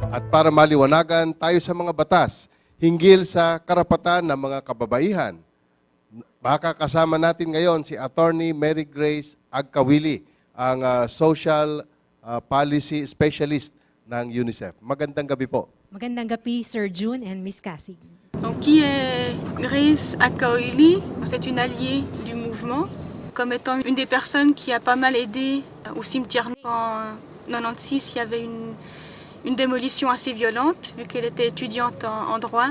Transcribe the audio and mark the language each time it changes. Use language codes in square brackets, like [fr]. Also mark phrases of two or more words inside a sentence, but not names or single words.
[tl] para maliwanagan tayo sa mga batas hinggil sa karapatan ng mga kababaihan. Baka kasama natin ngayon si Attorney Mary Grace Agkawili, ang [en] Social Policy Specialist [tl] ng UNICEF. Magandang gabi po. Magandang gabi, Sir June and Miss Cathy. [fr] Donc, qui est Grace Akaoili? C'est une alliée du mouvement, comme étant une des personnes qui a pas mal aidé au cimetière. En 96, il y avait une démolition assez violente, vu qu'elle était étudiante en droit.